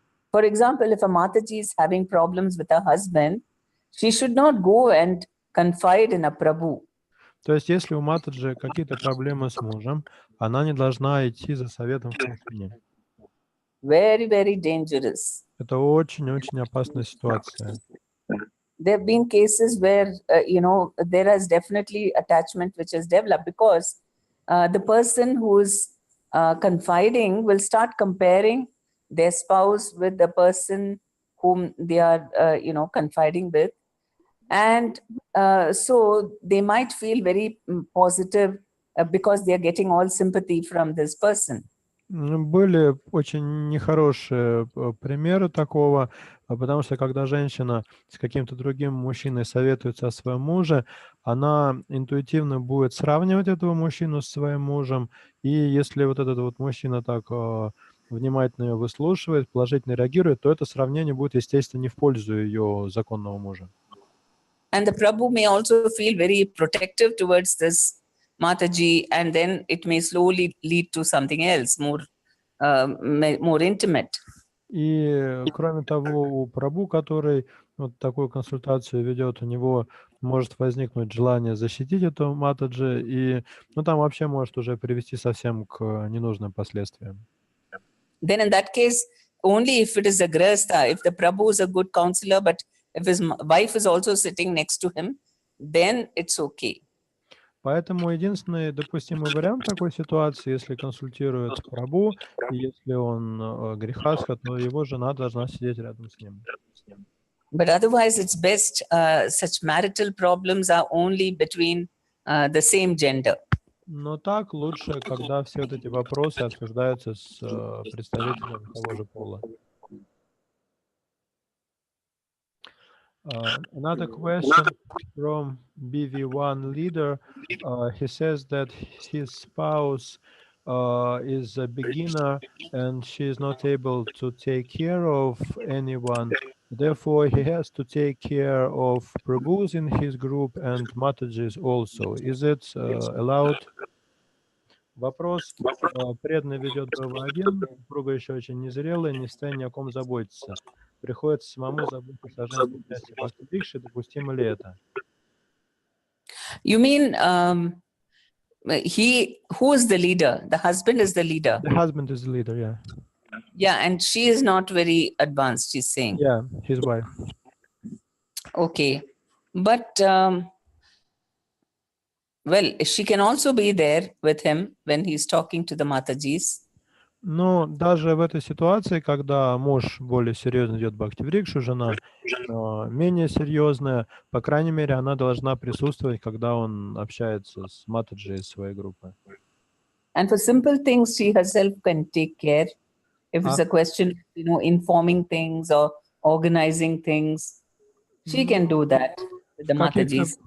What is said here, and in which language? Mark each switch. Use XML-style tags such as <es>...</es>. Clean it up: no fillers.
<en>For example, if a Mataji is having problems with her husband, she should not go and confide in a Prabhu.</en> <ru>То есть, если у Матаджи какие-то проблемы с мужем, она не должна идти за советом к мужчине.</ru> <en>Very, very dangerous.</en> <ru>Это очень-очень опасная ситуация.</ru> <en>There have been cases where, there has definitely attachment which has developed because the person who's confiding will start comparing their spouse with the person whom they are, confiding with. And so they might feel very positive because they are getting all sympathy from this person.</en> <ru>Были очень нехорошие примеры такого, потому что когда женщина с каким-то другим мужчиной советуется о своем муже, она интуитивно будет сравнивать этого мужчину с своим мужем, и если вот этот вот мужчина так внимательно ее выслушивает, положительно реагирует, то это сравнение будет, естественно, не в пользу ее законного мужа.</ru> <en>And the Prabhu may also feel very protective towards this Mataji, and then it may slowly lead to something else, more intimate.</en> <ru>И, кроме того, у Прабу, который вот такую консультацию ведет, у него может возникнуть желание защитить эту Матаджи, и там вообще может уже привести совсем к ненужным последствиям.</ru> <en>Then in that case, only if it is a grahastha, if the Prabhu is a good counselor, but if his wife is also sitting next to him, then it's okay.</en> <ru>Поэтому единственный допустимый вариант такой ситуации, если консультирует Прабу, и если он грехастха, то его жена должна сидеть рядом с ним.</ru> <en>But otherwise, it's best such marital problems are only between the same gender.</en> <ru>Но так лучше, когда все вот эти вопросы обсуждаются с представителями того же пола.</ru> <en>Another question from BV1 leader. He says that his spouse is a beginner and she is not able to take care of anyone. Therefore, he has to take care of Prabhus in his group and Matajis also. Is it allowed?</en> <ru>Вопрос. Преданный ведет БВ1, супруга еще очень незрелая, не в состоянии о ком заботиться. Приходится самому заботиться о женской части Бхакти-Рикши. Допустимо ли это?</ru> <en>You mean who is the leader? The husband is the leader. The husband is the leader, yeah. Yeah, and she is not very advanced, she's saying. Yeah, his wife. Okay. But, well, she can also be there with him when he's talking to the Matajis.</en> <ru>Но даже в этой ситуации, когда муж более серьезно идет Бхакти-Врикшу, жена менее серьезная, по крайней мере, она должна присутствовать, когда он общается с Матаджи из своей группы.</ru> <en>And for simple things, she herself can take care. If it's a question, informing things or organizing things, she can do that with the Matajis.</en>